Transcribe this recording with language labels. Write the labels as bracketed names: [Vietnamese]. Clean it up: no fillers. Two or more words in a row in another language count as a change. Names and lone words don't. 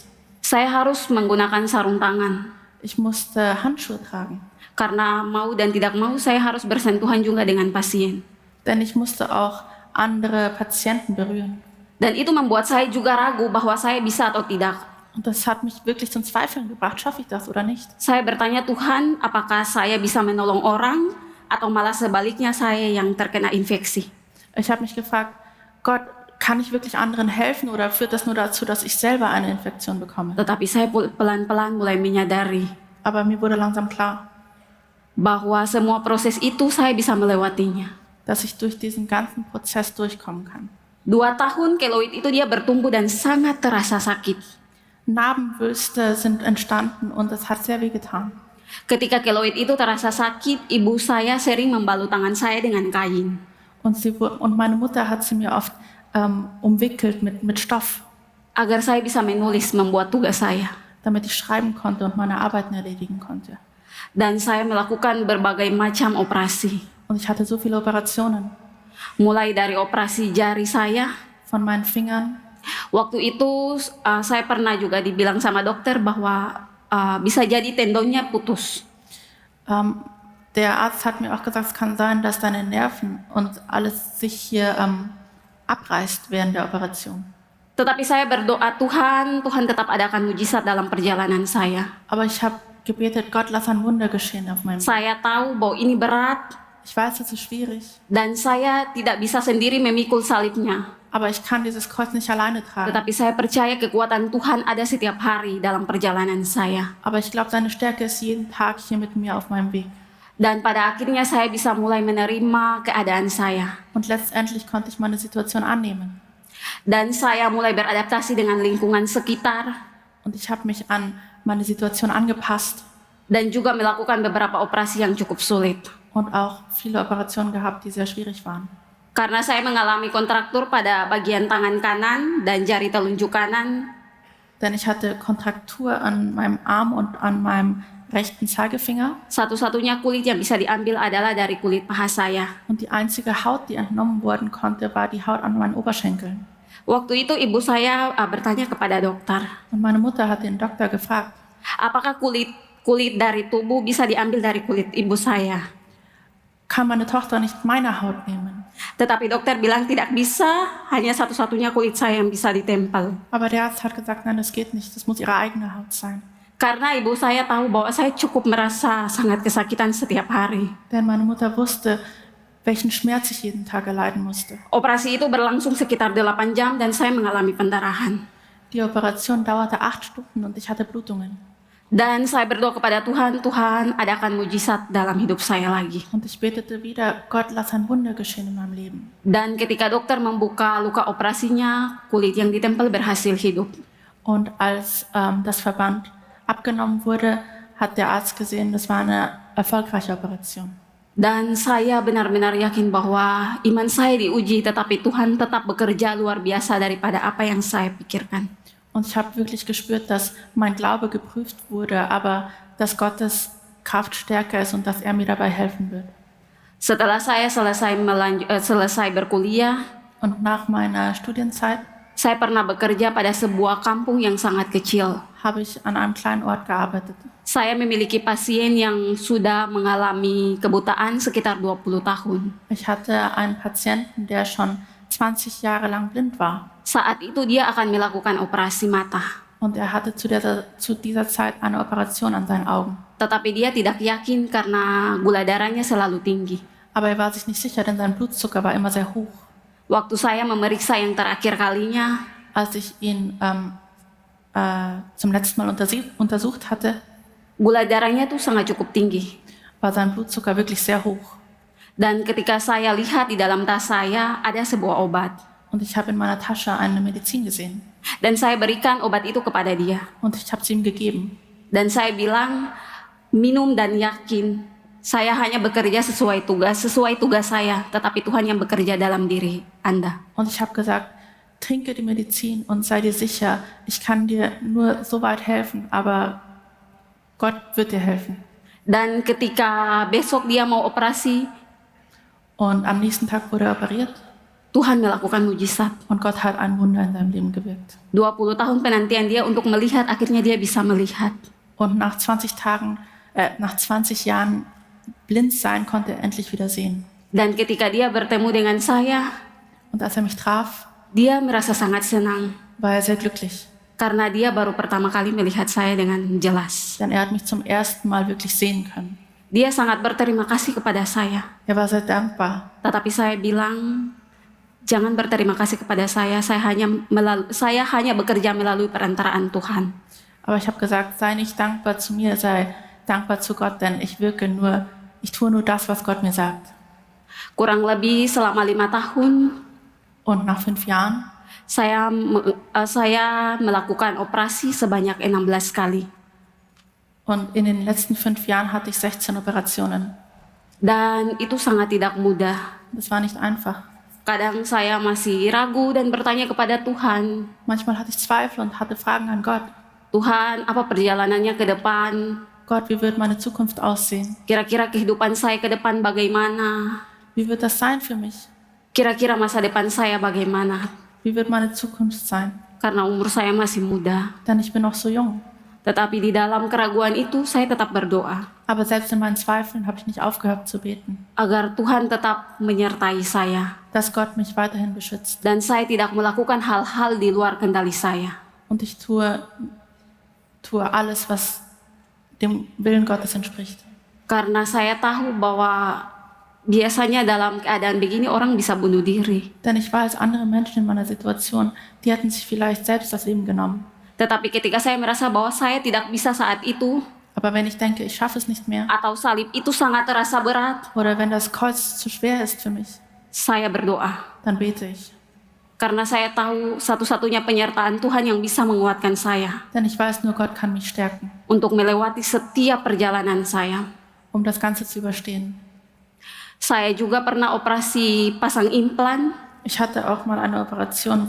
[Indonesian] Saya harus menggunakan sarung tangan. [German] Ich musste Handschuhe tragen, [Indonesian] Karena mau dan tidak mau saya harus bersentuhan juga dengan pasien. [German] denn ich musste auch andere Patienten berühren. [Indonesian] Dan itu membuat saya juga ragu bahwa saya bisa atau tidak. [German] Und das hat mich wirklich zum Zweifeln gebracht, schaffe ich das oder nicht? [Indonesian] Saya bertanya, Tuhan, apakah saya bisa menolong orang atau malah sebaliknya saya yang terkena infeksi? [German] Ich habe mich gefragt, Gott, kann ich wirklich anderen helfen oder führt das nur dazu, dass ich selber eine Infektion bekomme? [Indonesian] Tetapi saya pelan-pelan mulai menyadari [German] Aber mir wurde langsam klar, [Indonesian] bahwa semua proses itu saya bisa melewatinya. [German] dass ich durch diesen ganzen Prozess durchkommen kann. [Indonesian] 2 tahun keloid itu dia bertumbuh dan sangat terasa sakit. [German] Narbenwülste sind entstanden und es hat sehr weh getan. [Indonesian] Ketika keloid itu terasa sakit, ibu saya sering membalut tangan saya dengan kain. [German] Und meine Mutter hat sie mir oft umwickelt mit Stoff, [Indonesian] Agar saya bisa menulis, membuat tugas saya. [German] damit ich schreiben konnte und meine Arbeiten erledigen konnte. [Indonesian] Dan saya melakukan berbagai macam operasi. [German] Und ich hatte so viele Operationen, [Indonesian] Mulai dari operasi jari saya. [German] von meinen Fingern. [Indonesian] Waktu itu saya pernah juga dibilang sama dokter bahwa bisa jadi tendonnya putus. [German] Der Arzt hat mir auch gesagt, es kann sein, dass deine Nerven und alles sich hier abreißt während der Operation. [Indonesian] Tetapi saya berdoa, Tuhan tetap adakan mujizat dalam perjalanan saya. [German] Aber ich habe gebetet, Gott, lass ein Wunder geschehen auf meinem Weg. [Indonesian] Saya tahu bahwa ini berat [German] Ich weiß, es ist schwierig, [Indonesian] dan saya tidak bisa sendiri memikul salibnya. [German] aber ich kann dieses Kreuz nicht alleine tragen. [Indonesian] Tetapi saya percaya kekuatan Tuhan ada setiap hari dalam perjalanan saya. [German] Aber ich glaube, seine Stärke ist jeden Tag hier mit mir auf meinem Weg. [Indonesian] Dan pada akhirnya saya bisa mulai menerima keadaan saya. [German] Und letztendlich konnte ich meine Situation annehmen. [Indonesian] Dan saya mulai beradaptasi dengan lingkungan sekitar. [German] Und ich habe mich an meine Situation angepasst [Indonesian] Dan juga melakukan beberapa operasi yang cukup sulit. [German] und auch viele Operationen gehabt, die sehr schwierig waren. [Indonesian] Karena saya mengalami kontraktur pada bagian tangan kanan dan jari telunjuk kanan. [German] Denn ich hatte Kontraktur an meinem Arm und an meinem rechten Zeigefinger. [Indonesian] Satu-satunya kulit yang bisa diambil adalah dari kulit paha saya. [German] Und die einzige Haut, die entnommen werden konnte, war die Haut an meinen Oberschenkeln. [Indonesian] Waktu itu ibu saya bertanya kepada dokter, [German] Und meine Mutter hat den Doktor gefragt, [Indonesian] apakah kulit dari tubuh bisa diambil dari kulit ibu saya? [German] kann meine Tochter nicht meine Haut nehmen? [Indonesian] Tetapi dokter bilang tidak bisa, hanya satu-satunya kulit saya yang bisa ditempel. [German] Aber der Arzt hat gesagt, nein, das geht nicht, das muss ihre eigene Haut sein. [Indonesian] Karena ibu saya tahu bahwa saya cukup merasa sangat kesakitan setiap hari. [German] Denn meine Mutter wusste, welchen Schmerz ich jeden Tag erleiden musste. [Indonesian] Operasi itu berlangsung sekitar 8 jam dan saya mengalami pendarahan. [German] Die Operation dauerte 8 Stunden und ich hatte Blutungen. [Indonesian] Dan saya berdoa kepada Tuhan, Tuhan adakan mujizat dalam hidup saya lagi. [German] Und ich betete wieder, Gott, lass ein Wunder geschehen in meinem Leben. [Indonesian] Dan ketika dokter membuka luka operasinya, kulit yang ditempel berhasil hidup. [German] Und als das Verband abgenommen wurde, hat der Arzt gesehen, das war eine erfolgreiche Operation. [Indonesian] Dan saya benar-benar yakin bahwa iman saya diuji, tetapi Tuhan tetap bekerja luar biasa daripada apa yang saya pikirkan. [German] Und ich habe wirklich gespürt, dass mein Glaube geprüft wurde, aber dass Gottes Kraft stärker ist und dass er mir dabei helfen wird. [Indonesian] Setelah saya selesai berkuliah, [German] Und nach meiner Studienzeit [Indonesian] saya pernah bekerja pada sebuah kampung yang sangat kecil. [German] habe ich an einem kleinen Ort gearbeitet. [Indonesian] Saya memiliki pasien yang sudah mengalami kebutaan sekitar 20 tahun. [German] Ich hatte einen Patienten, der schon 20 Jahre lang blind war. [Indonesian] Saat itu dia akan melakukan operasi mata. [German] Und er hatte zu dieser Zeit eine Operation an seinen Augen. [Indonesian] Tetapi dia tidak yakin karena gula darahnya selalu tinggi. [German] Aber er war sich nicht sicher, denn sein Blutzucker war immer sehr hoch. [Indonesian] Waktu saya memeriksa yang terakhir kalinya, [German] Als ich ihn zum letzten Mal untersucht hatte, [Indonesian] gula darahnya tuh sangat cukup tinggi. [German] war sein Blutzucker wirklich sehr hoch. [Indonesian] Dan ketika saya lihat di dalam tas saya ada sebuah obat. [German] Und ich habe in meiner Tasche eine Medizin gesehen. [Indonesian] Dan saya berikan obat itu kepada dia. [German] Und ich habe sie ihm gegeben. [Indonesian] Dan saya bilang, minum dan yakin. Saya hanya bekerja sesuai tugas saya. Tetapi Tuhan yang bekerja dalam diri Anda. [German] Und ich habe gesagt, trinke die Medizin und sei dir sicher, ich kann dir nur so weit helfen, aber Gott wird dir helfen. [Indonesian] Dan ketika besok dia mau operasi, [German] Und am nächsten Tag wurde er operiert [Indonesian] Tuhan melakukan mujizat. [German] und Gott hat ein Wunder in seinem Leben gewirkt. [Indonesian] 20 tahun penantian dia untuk melihat, akhirnya dia bisa melihat. [German] Und nach 20 Jahren blind sein, konnte er endlich wieder sehen. [Indonesian] Dan ketika dia bertemu dengan saya, [German] Und als er mich traf, [Indonesian] dia merasa sangat senang. [German] war er sehr glücklich, [Indonesian] Karena dia baru pertama kali melihat saya dengan jelas. [German] denn er hat mich zum ersten Mal wirklich sehen können. [Indonesian] Dia sangat berterima kasih kepada saya. [German] Er war sehr dankbar. [Indonesian] Tetapi saya bilang, jangan berterima kasih kepada saya hanya bekerja melalui perantaraan Tuhan. [German] Aber ich habe gesagt, sei nicht dankbar zu mir, sei dankbar zu Gott, denn ich tue nur das, was Gott mir sagt. [Indonesian] Kurang lebih selama 5 tahun, [German] Und nach 5 Jahren [Indonesian] saya melakukan operasi sebanyak 16 kali. [German] und in den letzten 5 Jahren hatte ich 16 Operationen. [Indonesian] Dan itu sangat tidak mudah. [German] Das war nicht einfach. [Indonesian] Kadang saya masih ragu dan bertanya kepada Tuhan, [German] Manchmal hatte ich Zweifel und hatte Fragen an Gott. [Indonesian] Tuhan, apa perjalanannya ke depan? [German] Gott, wie wird meine Zukunft aussehen? [Indonesian] Kira-kira kehidupan saya ke depan bagaimana? [German] Wie wird das sein für mich? [Indonesian] Kira-kira masa depan saya bagaimana? [German] Wie wird meine Zukunft sein? [Indonesian] Karena umur saya masih muda. [German] Denn ich bin noch so jung. [Indonesian] Tetapi di dalam keraguan itu saya tetap berdoa [German] Aber selbst in meinen Zweifeln habe ich nicht aufgehört zu beten, [Indonesian] agar Tuhan tetap menyertai saya [German] dass Gott mich weiterhin beschützt. [Indonesian] dan saya tidak melakukan hal-hal di luar kendali saya. [German] Und ich tue alles, was dem Willen Gottes entspricht. [Indonesian] Karena saya tahu bahwa biasanya dalam keadaan begini orang bisa bunuh diri. [German] Denn ich weiß, andere Menschen in meiner Situation, die hätten sich vielleicht selbst das Leben genommen. [Indonesian] Tetapi ketika saya merasa bahwa saya tidak bisa saat itu, [German] Aber wenn ich denke, ich schaffe es nicht mehr, [Indonesian] atau salib itu sangat terasa berat, [German] oder wenn das Kreuz zu schwer ist für mich, [Indonesian] saya berdoa. [German] dann bete ich. [Indonesian] Karena saya tahu satu-satunya penyertaan Tuhan yang bisa menguatkan saya [German] Denn ich weiß, nur Gott kann mich stärken, [Indonesian] untuk melewati setiap perjalanan saya. [German] um das Ganze zu überstehen. [Indonesian] Saya juga pernah operasi pasang implan [German] Ich hatte auch mal eine Operation, wo